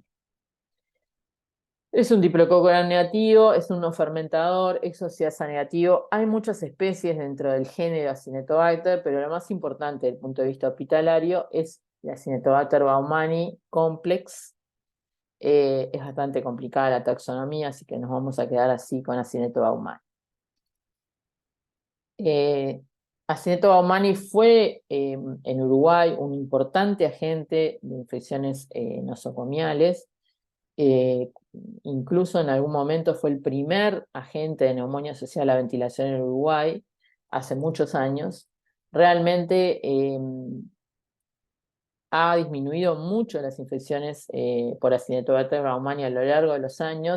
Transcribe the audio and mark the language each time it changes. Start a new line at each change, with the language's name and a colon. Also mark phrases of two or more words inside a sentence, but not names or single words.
Spanish: Es un diplococo gram negativo, es un no fermentador, es oxidasa negativo. Hay muchas especies dentro del género Acinetobacter, pero lo más importante desde el punto de vista hospitalario es la Acinetobacter baumannii complex. Es bastante complicada la taxonomía, así que nos vamos a quedar así con Acinetobacter baumannii. Acinetobacter baumannii fue en Uruguay un importante agente de infecciones nosocomiales. Incluso en algún momento fue el primer agente de neumonía asociada a la ventilación en Uruguay, hace muchos años. Realmente ha disminuido mucho las infecciones por Acinetobacter baumannii a lo largo de los años.